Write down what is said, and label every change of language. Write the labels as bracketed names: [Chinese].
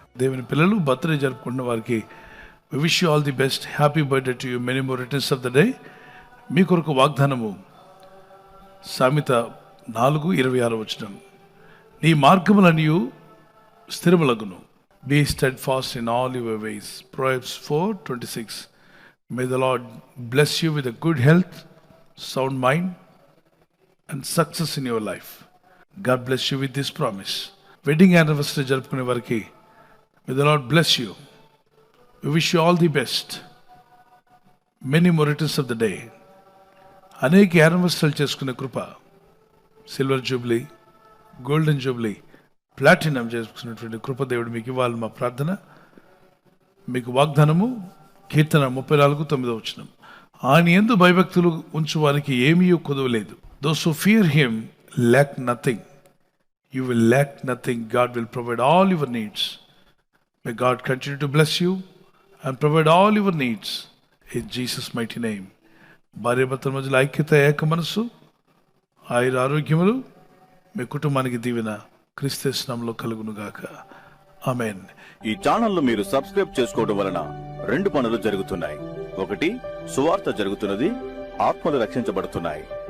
[Telugu] దేవుని పిల్లలు [English] birthday [Telugu] జరుపుకున్న వారికి [English] We wish you all the best. Happy birthday to you, many more returns of the day. [Telugu] మీ కొరకు వాగ్దానము సామెత 4:26 నీ మార్గములనియు స్థిరములగును. [English] Be steadfast in all your ways. Proverbs 4:26. May the Lord bless you with a good health, sound mind and success in your life. God bless you with this promise. Wedding anniversary [Telugu] జరుపుకునే వారికి [English] may the Lord bless you. We wish you all the best. Many more returns of the day. [Telugu] అనేక యానివర్సరీలు చేసుకునే కృప, silver Jubilee, golden Jubilee, platinum చేసుకున్నటువంటి కృప దేవుడు మీకు ఇవ్వాలి మా ప్రార్థన. మీకు వాగ్దానము కీర్తన 34:9. ఆయన యందు భయభక్తులు ఉంచు వారికి ఏమీ కొదవలేదు. [English] Those who fear him lack nothing. You will lack nothing. God will provide all your needs. May God continue to bless you and provide all your needs in Jesus' mighty name. [Telugu] భార్యాభర్తల మధ్యలో ఐక్యత, ఏక మనసు, ఆయుర ఆరోగ్యములు మీ కుటుంబానికి దీవెన క్రీస్తు యేసు నామములో కలుగునుగాక. ఆమేన్. ఈ ఛానల్ మీరు సబ్స్క్రైబ్ చేసుకోవడం వలన 2 పనులు జరుగుతున్నాయి. ఒకటి, సువార్త జరుగుతున్నది, ఆత్మలు రక్షించబడుతున్నాయి.